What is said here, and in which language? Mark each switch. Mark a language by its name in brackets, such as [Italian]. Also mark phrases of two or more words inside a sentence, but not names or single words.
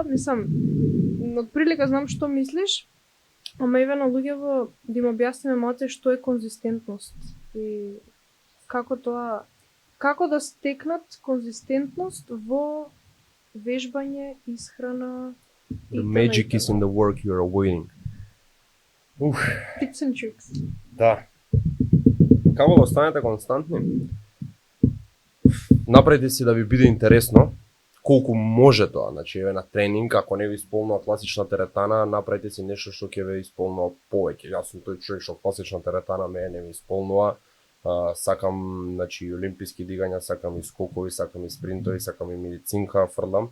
[Macedonian] Мислам, отприлика знам што мислиш, ама еве на луѓето да им објасниме малце што е конзистентност и како да стекнат конзистентност во вежбање, исхрана и [English] The magic is in the work you're avoiding. Tips and tricks. [Macedonian] Да. Како да останете константни? Направете си да ви биде интересно, колку може тоа. Значи, еве на тренинг, ако не ви исполнува класична теретана, направете си нешто што ќе ве исполнува повеќе. Јас сум тој човек што класична теретана не ми исполнува. Сакам, значи, олимписки дигања, сакам и скокови, сакам и спринтови, сакам и медицинка, фрлам.